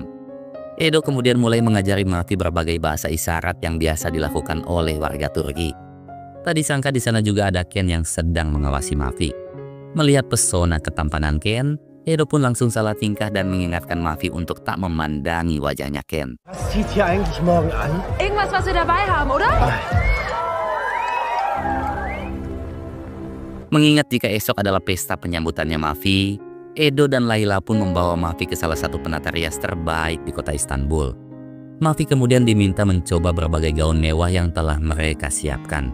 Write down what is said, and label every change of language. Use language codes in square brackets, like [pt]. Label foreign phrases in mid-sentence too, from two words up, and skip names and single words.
[id] Edo kemudian mulai mengajari Mafi berbagai bahasa isyarat yang biasa dilakukan oleh warga Turki. Tak disangka di sana juga ada Ken yang sedang mengawasi Mafi. Melihat pesona ketampanan Ken, Edo pun langsung salah tingkah dan mengingatkan Mafi untuk tak memandangi wajahnya Ken. [de] Was zieht hier eigentlich morgen an? Irgendwas, was wir dabei haben, oder? [id] Mengingat jika esok adalah pesta penyambutannya Mafi, Edo dan Layla pun membawa Mafi ke salah satu penata rias terbaik di kota Istanbul. Mafi kemudian diminta mencoba berbagai gaun mewah yang telah mereka siapkan.